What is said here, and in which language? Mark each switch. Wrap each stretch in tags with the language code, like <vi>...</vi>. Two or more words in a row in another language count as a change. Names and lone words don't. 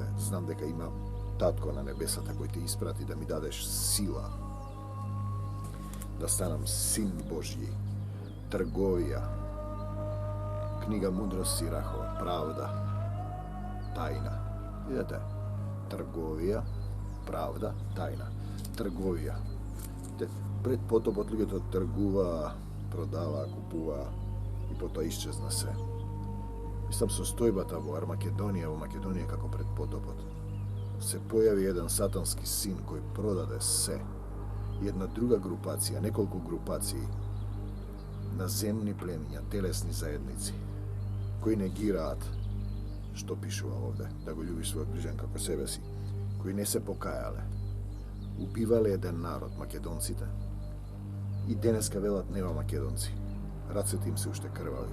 <mk>Знам дека има Татко на небесата кој те испрати да ми дадеш сила да станем син Божји. Трговија, книга мудрости Сирахова, правда, тајна. Видите, трговија, правда, тајна. Трговија. Пред потопот луѓе то тргува, продава, купува и потоа исчезна се. Мислам со стојбата во Армакедонија, како пред потопот, се појави еден сатански син кој продаде се. Една друга групација, неколку групации, наземни племиња, телесни заедници, кои негираат што пишува овде, да го љубиш својот ближен како себе си, кои не се покајале, убивале еден народ, македонците, и денеска велат нема македонци, рацете им се уште крвави.</mk>